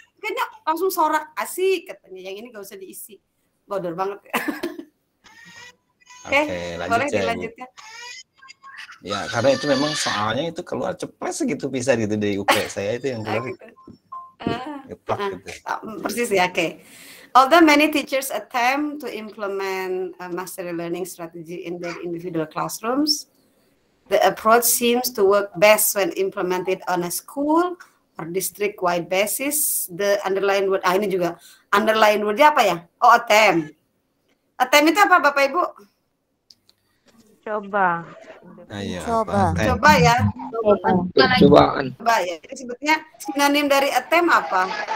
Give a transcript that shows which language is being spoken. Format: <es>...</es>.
<id>Kayaknya langsung sorak, asik katanya, yang ini gak usah diisi. Bodoh banget ya. Oke, boleh dilanjutkan. Ya karena itu memang soalnya itu keluar ceplos gitu bisa gitu dari UP saya itu yang keluar geplak gitu. Persis ya, oke.</id> <en>Although many teachers attempt to implement a mastery learning strategy in their individual classrooms, the approach seems to work best when implemented on a school or district-wide basis. The underlying word,</en> <id>ini juga underlying word-nya apa ya? Oh, attempt. Attempt itu apa Bapak Ibu? Coba. Ayo, Coba ya. Percobaan. Coba ya. Jadi sebetulnya sinonim dari attempt apa?</id>